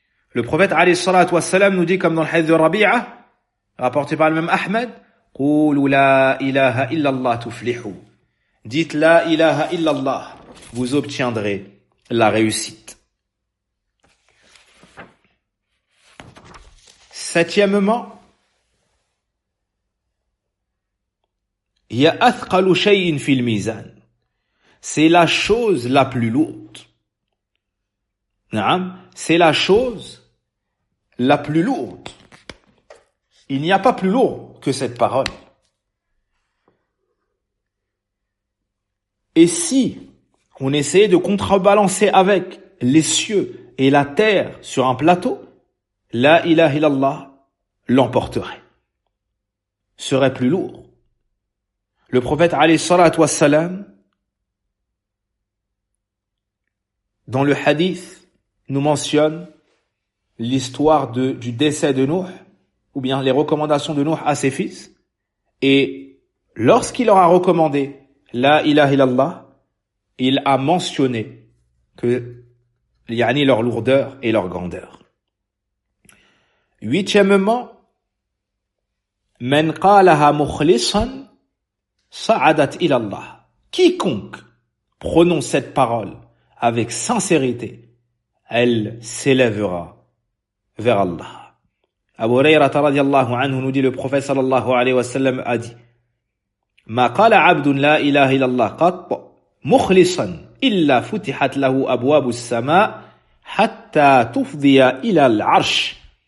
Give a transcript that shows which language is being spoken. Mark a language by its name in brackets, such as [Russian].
[French] Le prophète alayhi salatu wassalam nous dit, comme dans le hadith de Rabi'a, rapporté par le même Ahmed, [Arabic] قولوا لا إله إلا الله تفلحوا. [French] Dites [Arabic] لا إله إلا الله, [French] vous obtiendrez la réussite. Septièmement, [Arabic] يا أثقل شيء في الميزان. [French] C'est la chose la plus lourde. نعم, c'est la chose la plus lourde. Il n'y a pas plus lourd que cette parole. Et si on essayait de contrebalancer avec les cieux et la terre sur un plateau, la ilaha illallah l'emporterait, serait plus lourd. Le prophète alayhi salat wa salam, dans le hadith, nous mentionne l'histoire du décès de Nuh, ou bien les recommandations de Nuh à ses fils, et lorsqu'il leur a recommandé la ilaha illallah, il a mentionné que yani leur lourdeur et leur grandeur. Huitièmement, [Arabic] من قالها مخلصا صعدت إلى الله. [French] Quiconque prononce cette parole avec sincérité, elle s'élèvera vers Allah. Abu Huraira radiyallahu anhu nous dit, le prophète sallallahu alayhi wa sallam a dit, [Arabic] ما قال عبد لا إله إلا الله قط مخلصا إلا فتحت له أبواب السماء حتى تفضي إلى العرش.